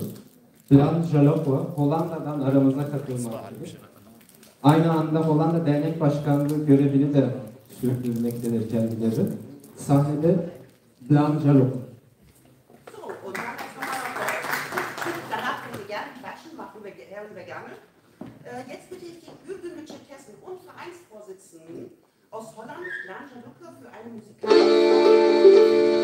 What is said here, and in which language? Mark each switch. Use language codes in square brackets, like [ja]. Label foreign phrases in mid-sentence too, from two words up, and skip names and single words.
[tr] Blan Jalopwa, Hollanda'dan aramıza katılmaktadır. Aynı anda Hollanda Dernek Başkanlığı görevini de sürdürmektedir kendileri. Sahnede Blan Jalopwa. [de] So, und danach können wir gerne klatschen, machen wir gerne. Jetzt bitte ich den Gürgünlü Tscherkessen und Vereinsvorsitzenden aus Holland, Blan Jalopwa, für eine Musik.